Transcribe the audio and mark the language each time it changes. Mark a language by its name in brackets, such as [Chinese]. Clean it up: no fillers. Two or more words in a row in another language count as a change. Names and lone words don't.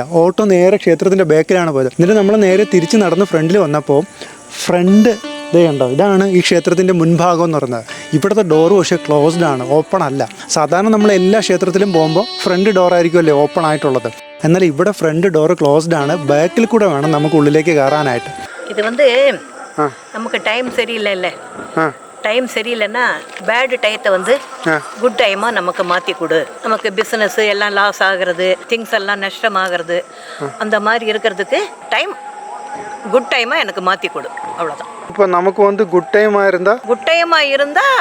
[Malayalam] ഓട്ടോ നേരെ ക്ഷേത്രത്തിൻ്റെ ബാക്കിലാണ് പോയത്. എന്നിട്ട് നമ്മൾ നേരെ തിരിച്ച് നടന്ന് ഫ്രണ്ടിൽ വന്നപ്പോൾ ഫ്രണ്ട് ഇതേ ഉണ്ടോ, ഇതാണ് ഈ ക്ഷേത്രത്തിൻ്റെ മുൻഭാഗം എന്ന് പറയുന്നത്. ഇവിടുത്തെ ഡോറ് പക്ഷേ ക്ലോസ്ഡ് ആണ്, ഓപ്പൺ അല്ല. സാധാരണ നമ്മൾ എല്ലാ ക്ഷേത്രത്തിലും പോകുമ്പോൾ ഫ്രണ്ട് ഡോറായിരിക്കുമല്ലേ ഓപ്പൺ ആയിട്ടുള്ളത്. എന്നാൽ ഇവിടെ ഫ്രണ്ട് ഡോറ് ക്ലോസ്ഡ് ആണ്. ബാക്കിൽ കൂടെ വേണം നമുക്ക് ഉള്ളിലേക്ക് കയറാനായിട്ട്. ഇത് നമുക്ക് ടൈം சரியில்லை. [Tamil] டைம் சரியில்லைன்னா பேட் டயத்தை குட் டைமாக நமக்கு மாற்றி கொடு. நமக்கு பிஸ்னஸ் எல்லாம் லாஸ் ஆகிறது, திங்ஸ் எல்லாம் நஷ்டமாகிறது, அந்த மாதிரி இருக்கிறதுக்கு டைம் குட் டைமாக எனக்கு மாற்றி கொடு, அவ்வளோதான். இப்போ நமக்கு குட் டைமாக இருந்தால்